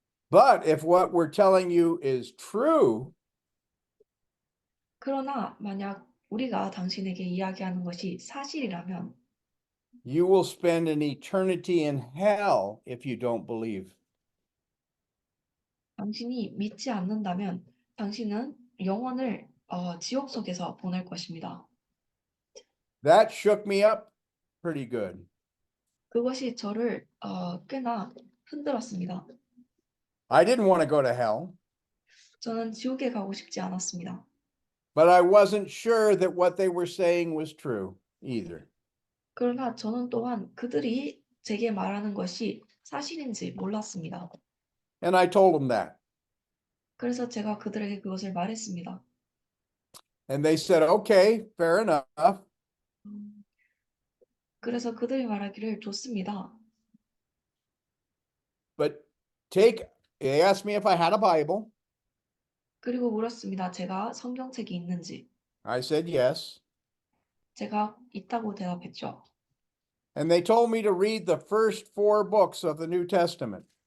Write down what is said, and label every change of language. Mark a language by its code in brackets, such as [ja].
[en] But if what we're telling you is true, [ko] 그러나 만약 우리가 당신에게 이야기하는 것이 사실이라면 [en] you will spend an eternity in hell if you don't believe. [ko] 당신이 믿지 않는다면 당신은 영원을 지옥 속에서 보낼 것입니다. [en] That shook me up pretty good. [ko] 그것이 저를 꽤나 흔들었습니다. [en] I didn't want to go to hell, [ko] 저는 지옥에 가고 싶지 않았습니다. [en] but I wasn't sure that what they were saying was true either. [ko] 그러나 저는 또한 그들이 제게 말하는 것이 사실인지 몰랐습니다. [en] And I told them that. [ko] 그래서 제가 그들에게 그것을 말했습니다. [en] And they said, okay, fair enough. [ko] 그래서 그들이 말하기를 좋습니다. [en] But they asked me if I had a Bible. [ko] 그리고 물었습니다. 제가 성경책이 있는지. [en] I said yes. [ko] 제가 있다고 대답했죠. [en] And they told me to read the first 4 books of the New Testament.